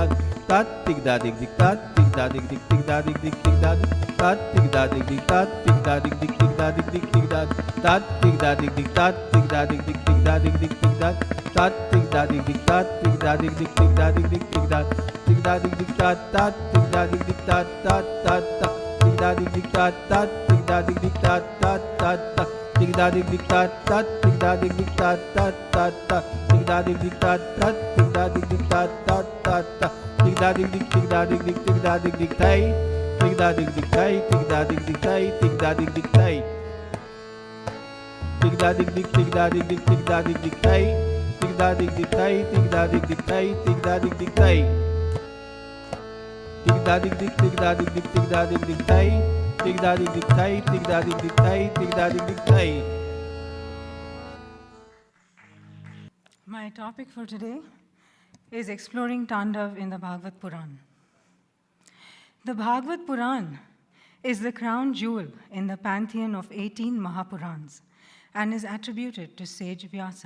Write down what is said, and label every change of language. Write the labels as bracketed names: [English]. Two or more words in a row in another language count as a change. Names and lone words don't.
[English] तात दिगदा दिग दिग तात दिगदा दिग दिग दिगदा दिग दिग दिगदा तात दिगदा दिग दिग तात दिगदा दिग दिग दिगदा दिग दिग दिगदा तात दिगदा दिग दिग तात दिगदा दिग दिग दिगदा दिग दिग दिगदा तात दिगदा दिग दिग तात दिगदा दिग दिग दिगदा दिग दिग दिगदा दिगदा दिग दिग तात तात दिगदा दिग दिग तात तात तात दिगदा दिग दिग तात तात दिगदा दिग दिग तात तात तात दिगदा दिग दिग तात तात दिगदा दिग दिग तात तात तात दिगदा दिग दिग तात तात दिगदा दिग दिग तात तात तात दिगदा दिग दिग दिगदा दिग दिग दिगदा दिग दिग ताई Tig da dig dig tai, tig da dig dig tai, tig da dig dig tai. Tig da dig dig, tig da dig dig, tig da dig dig tai. Tig da dig dig tai, tig da dig dig tai, tig da dig dig tai. Tig da dig dig, tig da dig dig, tig da dig dig tai. Tig da dig dig tai, tig da dig dig tai, tig da dig dig tai. My topic for today is exploring Tandav in the Bhagavad Puran. The Bhagavad Puran is the crown jewel in the pantheon of 18 Mahapurans and is attributed to sage Vyasa.